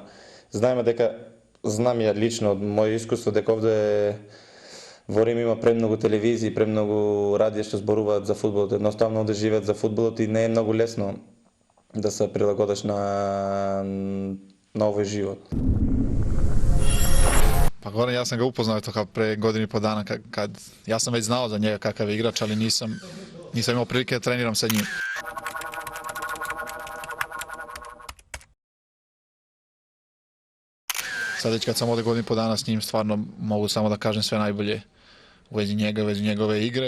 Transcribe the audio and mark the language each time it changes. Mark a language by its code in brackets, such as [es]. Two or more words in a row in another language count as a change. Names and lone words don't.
[mk] Знам ја лично од моје искуство дека овде во Рим има премногу телевизии, премногу радија што зборуваат за фудбалот. Едноставно овде живеат за фудбалот и не е многу лесно да се прилагодиш на овој живот. [sr] Pa Goran, ja sam ga upoznao to kao pre godinu i po dana kad ja sam već znao za njega kakav je igrač, ali nisam imao prilike da treniram sa njim. Sad već kad sam ovdje godinu i po dana s njim, stvarno mogu samo da kažem sve najbolje u vezi njega, u vezi njegove igre,